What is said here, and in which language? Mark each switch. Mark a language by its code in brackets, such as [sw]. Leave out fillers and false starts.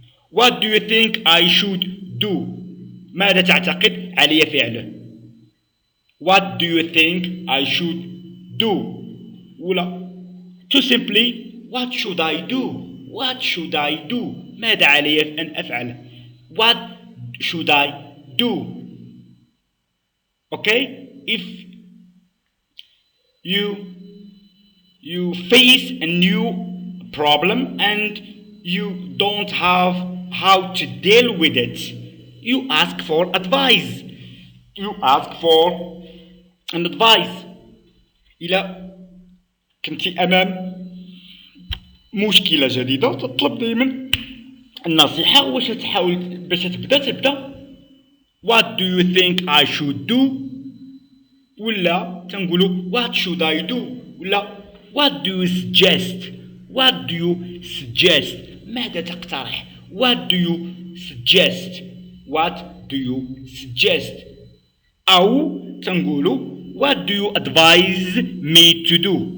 [en] What do you think I should do? [ar] ماذا تعتقد علي فعله؟ [en] What do you think I should do? [ar] ولا [en] too simply what should I do? What should I do? [ar] ماذا علي أن أفعل؟ [en] What should I do? Okay? If you face a new problem and you don't have how to deal with it, you ask for advice. You ask for an advice. [ar] إذا كنت أمام مشكلة جديدة تطلب دائما النصيحة واش تحاول باش تبدا [en] What do you think I should do? [ar] ولا تنقولوا [en] What should I do? [ar] ولا [en] What do you suggest? What do you suggest? [ar] ماذا تقترح? [en] What do you suggest? What do you suggest? [ar] أو تنقولوا [en] What do you advise me to do?